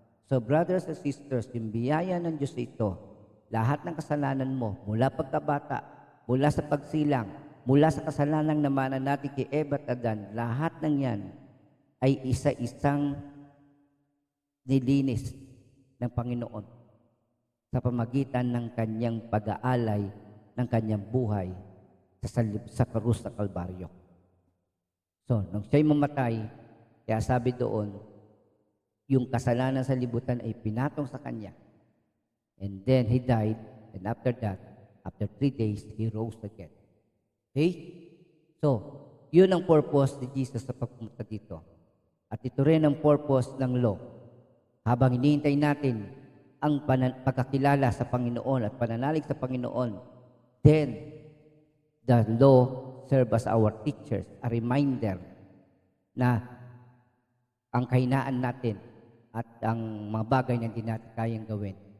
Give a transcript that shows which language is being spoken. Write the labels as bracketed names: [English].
[English] So brothers and sisters, [Filipino] yung biyaya ng Diyos ito, lahat ng kasalanan mo, mula pagkabata, mula sa pagsilang, mula sa kasalanan naman natin kay Eva at Adan, lahat ng yan ay isa-isang nilinis ng Panginoon sa pamagitan ng kanyang pag-aalay ng kanyang buhay sa krus sa Kalbaryo. So, nung siya'y mamatay, kaya sabi doon, yung kasalanan sa libutan ay pinatong sa kanya. [English] And then he died, and after that, after 3 days, he rose again. [Filipino] Okay? So, yun ang purpose ni Jesus sa pagpunta dito. At ito rin ang purpose ng law. Habang hinihintay natin ang pagkakilala sa Panginoon at pananalig sa Panginoon, [English] then the law serve as our teachers, a reminder [Filipino] na ang kahinaan natin at ang mga bagay na hindi natin kayang gawin.